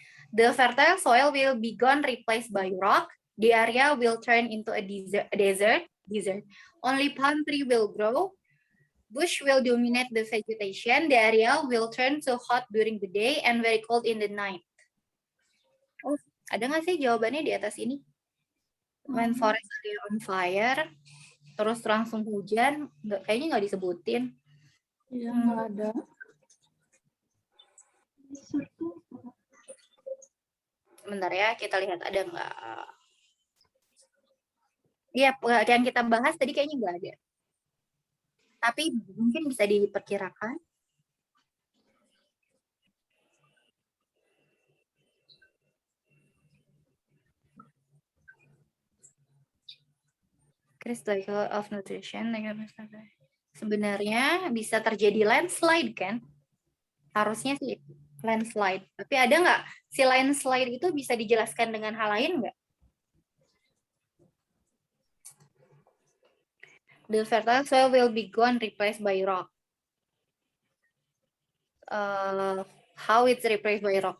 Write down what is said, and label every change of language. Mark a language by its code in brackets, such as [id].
[en] The fertile soil will be gone, replaced by rock. The area will turn into a desert. Only palm tree will grow. Bush will dominate the vegetation. The area will turn so hot during the day and very cold in the night. [id] Oh, ada nggak sih jawabannya di atas ini? [en] When forest area on fire, [id] terus langsung hujan, kayaknya nggak disebutin. Iya, nggak ada. Sebentar ya, kita lihat ada nggak. Iya, yang kita bahas tadi kayaknya nggak ada. Tapi mungkin bisa diperkirakan. [en] Critical of nutrition. [id] Sebenarnya bisa terjadi landslide kan? Harusnya sih landslide. Tapi ada nggak si landslide itu bisa dijelaskan dengan hal lain nggak? [en] The fertile soil will be gone, replaced by rock. How it's replaced by rock?